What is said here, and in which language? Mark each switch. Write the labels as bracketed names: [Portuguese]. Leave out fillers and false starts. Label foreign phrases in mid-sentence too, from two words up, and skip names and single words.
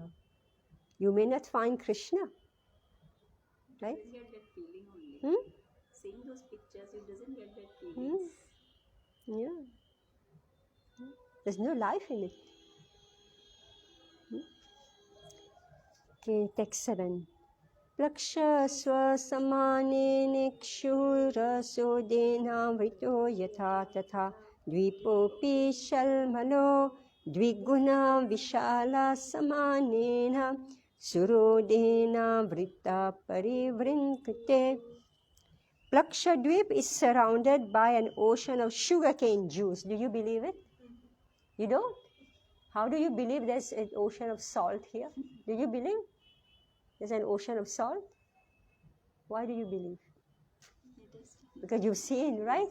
[English] You may not find Krishna. Right? You get that feeling only. Seeing those pictures, it doesn't get that feeling. Yeah. There's no life in it. Okay, text 7. [Sanskrit] Plaksha swasamane nikshurasodena yatha tatha dvipopi shalmalo dviguna vishala samanena surodena vritta parivrinkate. [English] Plakshadweep is surrounded by an ocean of sugarcane juice. Do you believe it? You don't? How do you believe there's an ocean of salt here? Do you believe there's an ocean of salt? Why do you believe? Because you've seen, right?